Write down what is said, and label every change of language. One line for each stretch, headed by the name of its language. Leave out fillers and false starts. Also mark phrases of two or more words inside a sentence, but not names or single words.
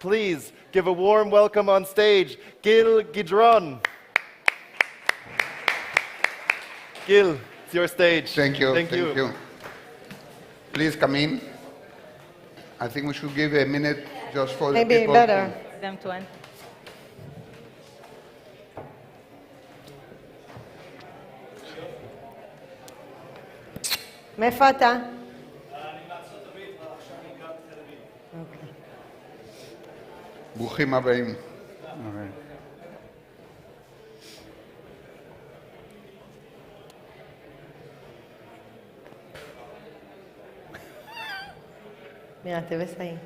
English: please give a warm welcome on stage, Gil Gidron. Gil, it's your stage. Thank you. Thank you. Please come in. I think we should give a minute just for the Maybe people. better them to enter.
Hebrew: מאיפה אתה? אני מארצות הברית, עכשיו אני גר בתל אביב. ברוכים הבאים.
Spanish: Mira, te ves ahí.